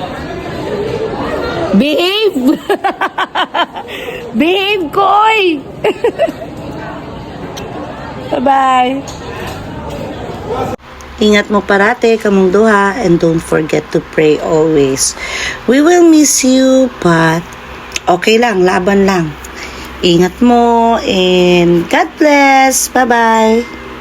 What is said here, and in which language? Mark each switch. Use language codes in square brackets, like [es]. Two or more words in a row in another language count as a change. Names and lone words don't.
[en] Behave! Behave, koy! Bye-bye! [ceb] Ingat mo parate kamong duha [en] and don't forget to pray always. We will miss you but [tl] okay lang, laban lang. [ceb] Ingat mo [en] and God bless. Bye-bye.